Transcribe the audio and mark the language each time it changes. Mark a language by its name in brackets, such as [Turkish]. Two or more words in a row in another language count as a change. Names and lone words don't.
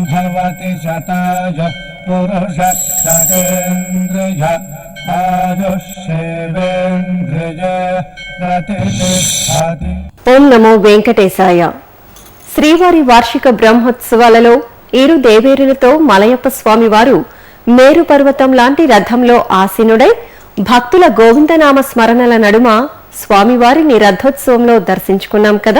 [Sanskrit] भवति शताय पुरुष शतेन्द्रिय आयुष्येवेन्द्रिय प्रतिष्ठति। ఓం నమో వెంకటేశాయ. [Telugu] శ్రీవారి వార్షిక బ్రహ్మోత్సవాలలో 7 దేవేరులతో మలయప్ప స్వామివారు మేరు పర్వతం లాంటి రథంలో ఆసీనుడై భక్తుల గోవిందనామ స్మరణల నడుమ స్వామివారిని రథోత్సవంలో దర్శించుకున్నాం కదా.